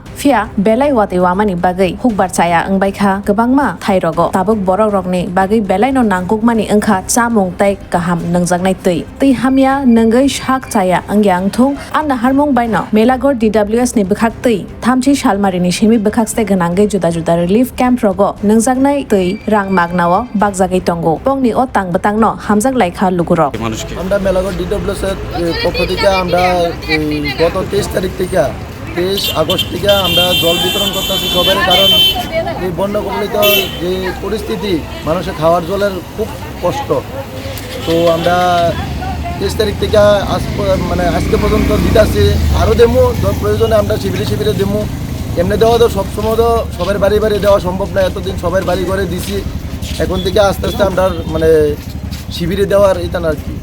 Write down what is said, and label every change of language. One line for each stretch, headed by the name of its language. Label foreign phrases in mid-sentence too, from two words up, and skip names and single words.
Kok Borok: fia belai wati wamani bagai hukbar chaya angbaikha gobangma thairogo tabuk borok rokni bagai belai no nangkukmani angkha chamung tei kaham nangjaknai tei hamya nangai shak chaya angyang thung anna harmung baino Melagarh TWSni bkhak tei thamchi salmarini simi bkhakste ganangai juda juda
English: relief camp
Kok Borok: rogo nangjaknai tei rang magnao bakjagai tongo pongni o tangbatangno hamjak laikha lukurok
Bangla: আমরা মেলাগড় ডিডব্লিউএস এর পক্ষ থেকে আমরা গত 23 তারিখ থেকে 23 আগস্ট থেকে আমরা জল বিতরণ করতেছি সবার কারণ এই বন্যা কবলিত যে পরিস্থিতি মানুষের খাওয়ার জলের খুব কষ্ট তো আমরা 23 তারিখ থেকে আজকে পর্যন্ত দিতেছি আরও দেবো প্রয়োজনে আমরা শিবিরে দেবো এমনি দেওয়া তো সবসময় তো সবার বাড়ি বাড়ি দেওয়া সম্ভব না এতদিন সবার বাড়ি ঘরে দিছি এখন থেকে আস্তে আস্তে আমরা শিবিরে দেওয়ার এটা না আর কি